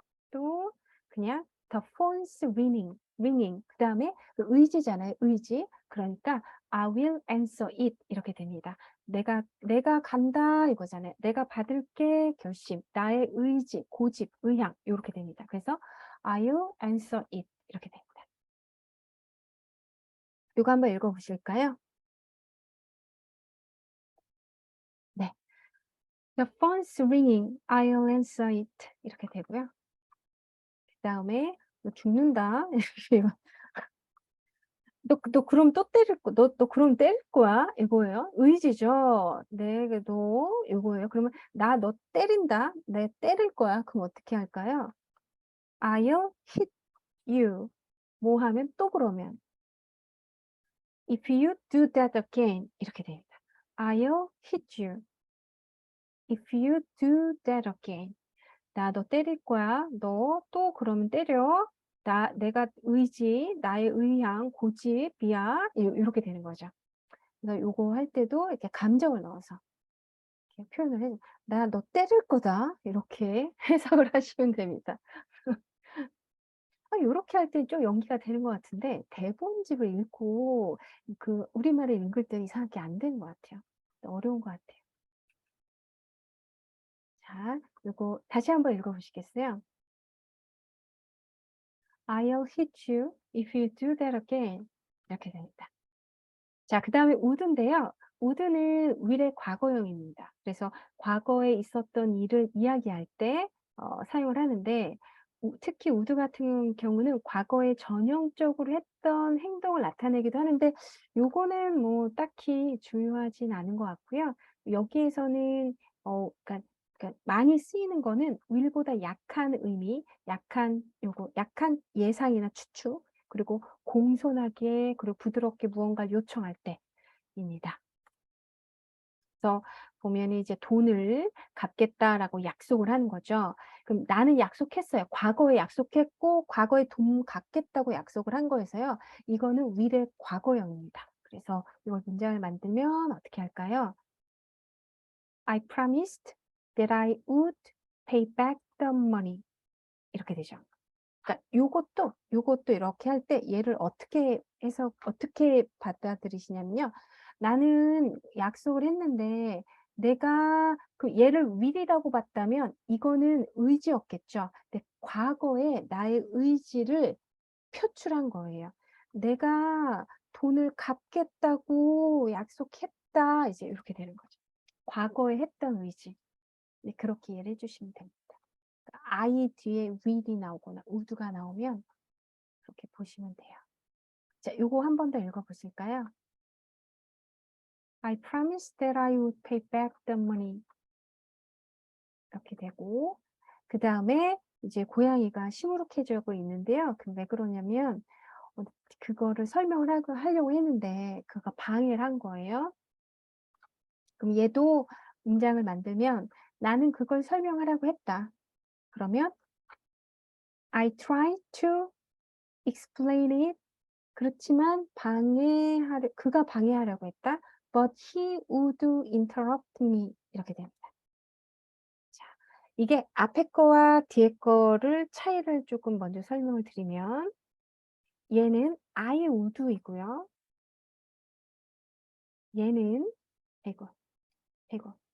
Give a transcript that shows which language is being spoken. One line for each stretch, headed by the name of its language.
Korean: 또 그냥
English: "The phone's ringing."
Korean: 그다음에 그 의지잖아요, 의지. 그러니까
English: "I will answer it."
Korean: 이렇게 됩니다. "내가 간다." 이거잖아요. "내가 받을게." 결심, 나의 의지, 고집, 의향 요렇게 됩니다. 그래서
English: "I will answer it."
Korean: 이렇게 됩니다. 요거 한번 읽어 보실까요? 네.
English: "The phone's ringing. I'll answer it."
Korean: 이렇게 되고요. 그다음에 "너 죽는다." 너 그럼 또 때릴 거 너 그럼 때릴 거야." 이거예요. 의지죠. 네. 너 요거예요. 그러면 "나 너 때린다. 내 때릴 거야." 그럼 어떻게 할까요?
English: "I'll hit you."
Korean: 뭐 하면 또 그러면
English: "If you do that again."
Korean: 이렇게 됩니다.
English: "I'll hit you if you do that again."
Korean: "나 너 때릴 거야. 너 또 그러면 때려. 내가 의지, 나의 의향, 고집이야." 요렇게 되는 거죠. 그래서 요거 할 때도 이렇게 감정을 넣어서 이렇게 표현을 해 "나 너 때릴 거다." 이렇게 해석을 하시면 됩니다. 요렇게 할 때 좀 연기가 되는 것 같은데 대본집을 읽고 그 우리말을 읽을 때 이상하게 안 되는 것 같아요. 어려운 것 같아요. 자, 요거 다시 한번 읽어 보시겠어요?
English: "I'll hit you if you do that again."
Korean: 이렇게 됩니다. 자, 그다음에 would인데요. would는 will의 과거형입니다. 그래서 과거에 있었던 일을 이야기할 때 사용을 하는데 특히 would 같은 경우는 과거에 전형적으로 했던 행동을 나타내기도 하는데 요거는 뭐 딱히 중요하진 않은 것 같고요. 여기에서는 그러니까 많이 쓰이는 거는 will보다 약한 의미, 약한 예상이나 추측, 그리고 공손하게 그리고 부드럽게 무언가를 요청할 때입니다. 그래서 보면은 이제 "돈을 갚겠다."라고 약속을 하는 거죠. 그럼 나는 약속했어요. 과거에 약속했고 과거에 돈 갚겠다고 약속을 한 거에서요. 이거는 will의 과거형입니다. 그래서 이걸 문장을 만들면 어떻게 할까요?
English: "I promised that I would pay back the money."
Korean: 이렇게 되죠. 그러니까 요것도 이렇게 할 때 얘를 어떻게 받아들이시냐면요. 나는 약속을 했는데 내가 그 얘를 will이라고 봤다면 이거는 의지였겠죠. 근데 과거에 나의 의지를 표출한 거예요. "내가 돈을 갚겠다고 약속했다." 이제 이렇게 되는 거죠. 과거에 했던 의지. 네, 그렇게 이해를 해 주시면 됩니다. I 뒤에 will이 나오거나 would가 나오면 그렇게 보시면 돼요. 자, 요거 한 번 더 읽어 보실까요?
English: "I promised that I would pay back the money."
Korean: 이렇게 되고 그다음에 이제 고양이가 시무룩해지고 있는데요. 그 왜 그러냐면 어 그거를 설명을 하려고 했는데 그가 방해를 한 거예요. 그럼 얘도 문장을 만들면 "나는 그걸 설명하라고 했다." 그러면
English: "I tried to explain it."
Korean: 그렇지만 그가 방해하려고 했다.
English: "But he would interrupt me."
Korean: 이렇게 됩니다. 자, 이게 앞에 거와 뒤에 거를 차이를 조금 먼저 설명을 드리면 얘는 I would 이고요. 얘는 아이고, 아이고.